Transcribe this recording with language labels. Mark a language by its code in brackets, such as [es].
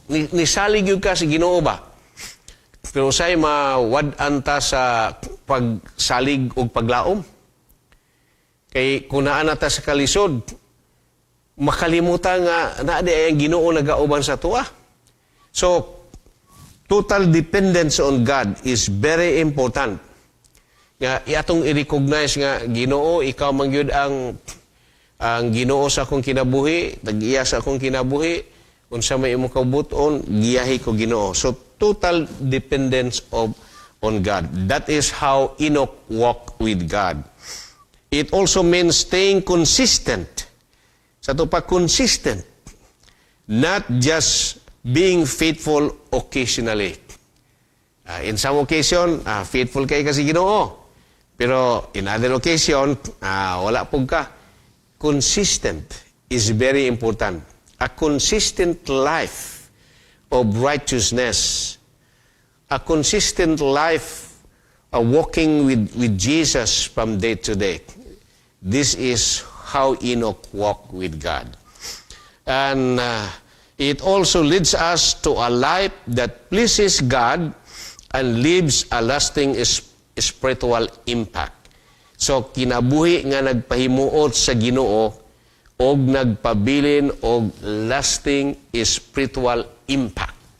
[ceb] Nisalig yun ka sa Ginoo ba? Pero sa'y mawad-an ta sa pagsalig o paglaom. Kay kung naan ta sa kalisod, makalimutan nga na di ang Ginoo nagauban sa tuwa. [en] So, total dependence on God is very important. [ceb] Nga iatong i-recognize nga Ginoo, ikaw man gyud ang Ginoo sa akong kinabuhi, nag-iya sa akong kinabuhi, unsa may imong kabuton, giyahi ko Ginoo. [en] So total dependence on God. That is how Enoch walked with God. It also means staying consistent. [ceb] Sa to pa [en] consistent, not just being faithful occasionally. In some occasion, [ceb] faithful kay kasi Ginoo. Pero [en] in other occasion, [ceb] wala pug ka. [en] Consistent is very important. A consistent life of righteousness. A consistent life of walking with Jesus from day to day. This is how Enoch walked with God. And it also leads us to a life that pleases God and leaves a lasting spiritual impact. [ceb] So, kinabuhi nga nagpahimuot sa Ginoo og nagpabilin og [en] lasting spiritual impact.